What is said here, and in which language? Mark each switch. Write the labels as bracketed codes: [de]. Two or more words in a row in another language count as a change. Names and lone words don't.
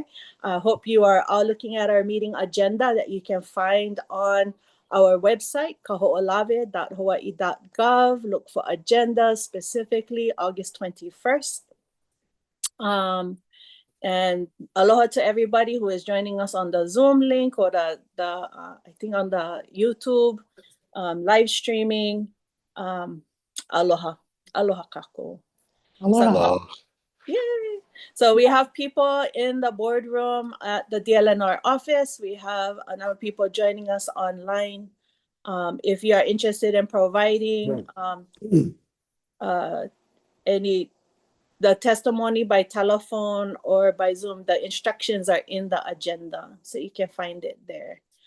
[en] I hope you are all looking at our meeting agenda that you can find on our website, kaho'olawe.hawaii.gov. Look for agendas, specifically August 21st. And aloha to everybody who is joining us on the Zoom link or the I think on the YouTube live streaming. [haw] Aloha kako. [en] Aloha. Yay! So we have people in the boardroom at the DLNR office. We have a number of people joining us online. If you are interested in providing the testimony by telephone or by Zoom, the instructions are in the agenda, so you can find it there.